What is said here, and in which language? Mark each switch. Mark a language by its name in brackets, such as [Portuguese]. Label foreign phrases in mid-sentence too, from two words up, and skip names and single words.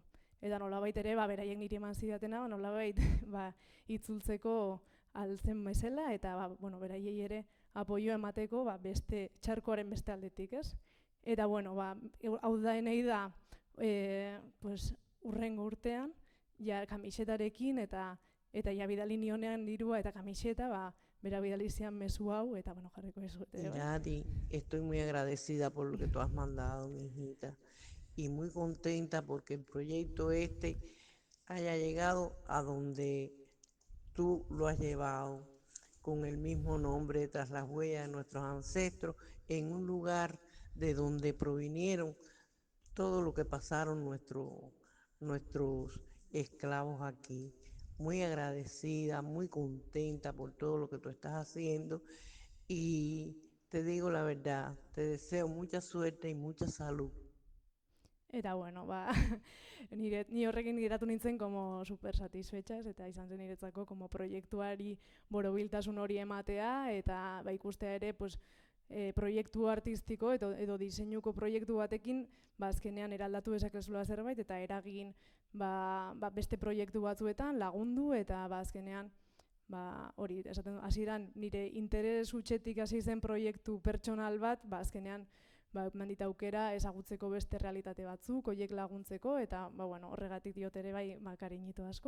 [Basque] Eta nolabait ere, beraiek niri eman zidatena, nolabait itzultzeko altzen bezala, eta beraiei ere apoio emateko beste txarkoaren beste aldetik, ez? Eta hau da Eneida urrengo urtean, kamisetarekin eta bidali nionean dirua eta kamiseta, bera bidali zian mezu hau, eta jarriko ez. [Spanish] Yadi, estoy muy agradecida por lo que tú has mandado, mi hijita, y muy contenta porque el proyecto haya llegado a donde tú lo has llevado, con el mismo nombre, tras las huellas de nuestros ancestros, en un lugar de donde provinieron todo lo que pasaron nuestros esclavos aquí. Muy agradecida, muy contenta por todo lo que tú estás haciendo y te digo la verdad, te deseo mucha suerte y mucha salud. [Basque] Eta ni horrekin geratu nintzen [Spanish] como super satisfechas [Basque] eta izan zen niretzako como proiektuari borobiltasun hori ematea eta ikustea ere proiektu artistiko edo diseinuko proiektu batekin azkenean eraldatu dezakezula zerbait eta eragin beste proiektu batzuetan lagundu eta azkenean hori esaten hasieran nire interes hutsetik hasi zen proiektu pertsonal bat azkenean eman dit aukera ezagutzeko beste realitate batzuk, horiek laguntzeko, eta horregatik diot ere kariñito asko.